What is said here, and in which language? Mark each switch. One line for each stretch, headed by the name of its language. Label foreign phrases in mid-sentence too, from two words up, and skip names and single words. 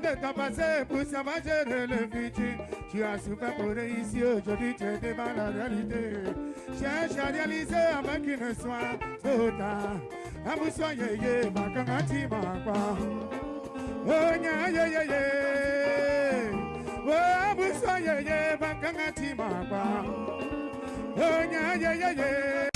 French: le passé pour savoir gérer le futur. Tu as souffert pour réussir, aujourd'hui tu es devant la réalité. Cherche à réaliser avant qu'il ne soit trop tard.
Fon: Amoussoi yé, ma kangati ma kwa. Oh nya yé yé. Oh amoussoi yé, ma kangati ma kwa. Oh nya yé yé.